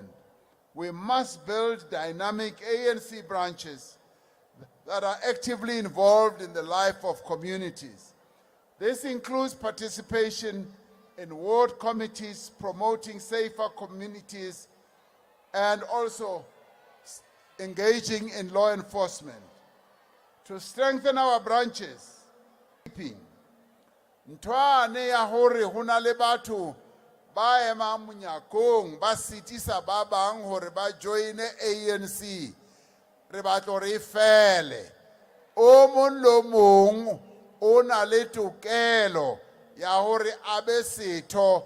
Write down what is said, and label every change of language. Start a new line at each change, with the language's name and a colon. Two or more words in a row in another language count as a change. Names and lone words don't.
English: We must build dynamic ANC branches that are actively involved in the life of communities. This includes participation in ward committees, promoting safer communities, and also engaging in law enforcement. To strengthen our branches,
Southern Sotho: ntwane ya hore hona le batho ba ema monyakong ba sitisa ba bang hore ba join ANC re batlo re fele o mon lo mong o na le tokelo ya hore abe setho